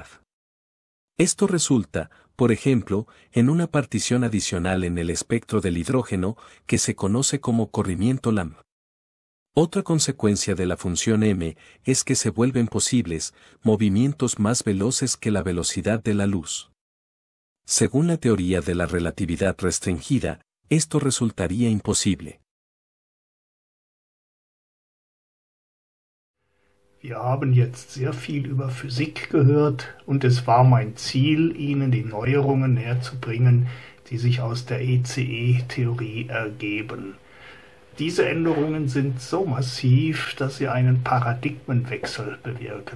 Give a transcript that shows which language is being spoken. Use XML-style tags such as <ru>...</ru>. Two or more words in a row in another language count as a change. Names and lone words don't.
<es>Esto resulta, por ejemplo, en una partición adicional en el espectro del hidrógeno, que se conoce como corrimiento LAMB. Otra consecuencia de la función m es que se vuelven posibles movimientos más veloces que la velocidad de la luz. Según la teoría de la relatividad restringida, esto resultaría imposible.</es> <de>Wir haben jetzt sehr viel über Physik gehört und es war mein Ziel, Ihnen die Neuerungen näherzubringen, die sich aus der ECE-Theorie ergeben. Diese Änderungen sind so massiv, dass sie einen Paradigmenwechsel bewirken.</de>